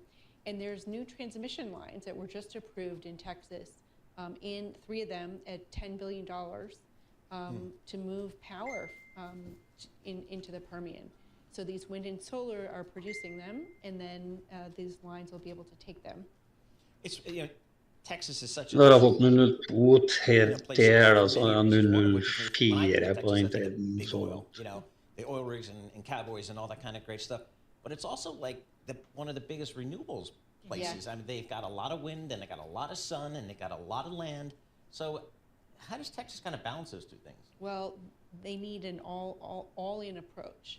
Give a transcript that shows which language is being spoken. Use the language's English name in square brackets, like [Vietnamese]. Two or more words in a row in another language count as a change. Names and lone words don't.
[English] And there's new transmission lines that were just approved in Texas, in 3 of them at $10 billion to move power into the Permian. So these wind and solar are producing them, and then these lines will be able to take them. It's, Texas is such a... [Norwegian] Nå har jeg fått 002 helt der, altså 004 på den så langt. [English] The oil rigs and cowboys and all that kind of great stuff. But it's also like one of the biggest renewables places. Yeah. I mean, they've got a lot of wind, and they got a lot of sun, and they got a lot of land. So how does Texas kind of balance those two things? Well, they need an all-in approach.